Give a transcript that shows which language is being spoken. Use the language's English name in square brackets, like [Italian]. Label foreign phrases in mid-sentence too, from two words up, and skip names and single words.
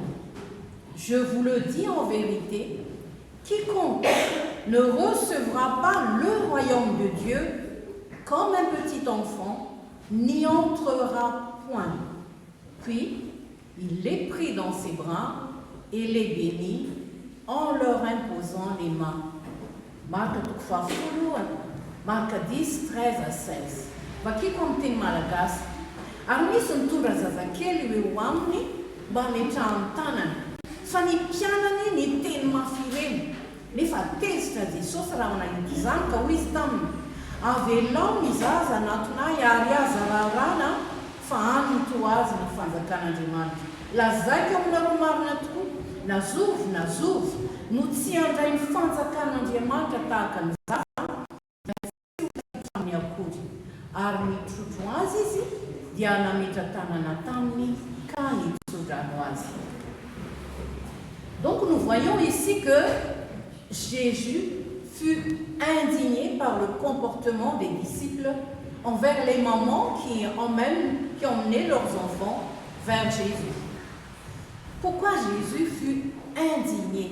[French] Je vous le dis en vérité, quiconque ne recevra pas le royaume de Dieu comme un petit enfant n'y entrera point. Puis il les prit dans ses bras et les bénit en leur imposant les mains. Marc 10, 13 à 16. [Malagasy] Vakiko amin'ny teny malagasy ary misy mitondra zazakely eo aminy mba hametrahany tanana, fa ny mpianany ny teny mafy ireny nefa tezitra Jesosy raha manahity izany ka hoy izy taminy: avelao ny zaza anatonay ary aza rarana fa any to azy ny fanjakan'Andriamanitra. Lazaiko aminareo marina tokoa, nazovy no tsy handray ny fanjakan'Andriamanitra tahaka ny zaza amin'ny akory, ary mitrotro azy izy dia nametra tanana taminy ka nitsodrano azy. [French] Donc nous voyons ici que Jésus fut indigné par le comportement des disciples envers les mamans qui emmenaient leurs enfants vers Jésus. Pourquoi Jésus fut indigné?